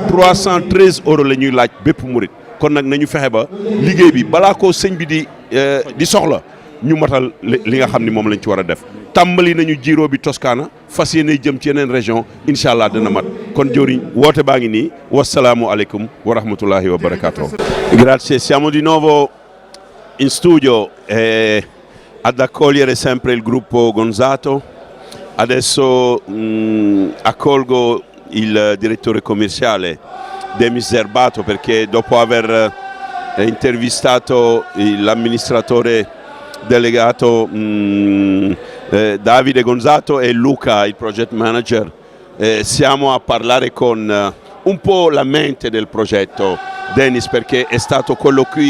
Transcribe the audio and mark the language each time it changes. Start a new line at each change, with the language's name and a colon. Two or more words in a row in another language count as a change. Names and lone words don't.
Wolof: 313 € la ñuy laaj bépp murid kon nag nañu fexe ba liggéey bi balaa ko sëñ bi di soxla ñu matal li nga xam ni moom lañ ci war a def tàmbali nañu Giro bi Toscana fas yéene jëm ci yeneen région
Arabic: إن شاء الله
Wolof: dana mat kon jëwriñ woote baa ngi nii
Arabic: والسلام عليكم ورحمة الله وبركاته.
Italian: Grazie, siamo di nuovo in studio ad accogliere sempre il gruppo Gonzato. Adesso accolgo il direttore commerciale Demis Zerbato perché dopo aver intervistato l'amministratore delegato Davide Gonzato e Luca, il project manager, siamo a parlare con un po' la mente del progetto Denis perché è stato colui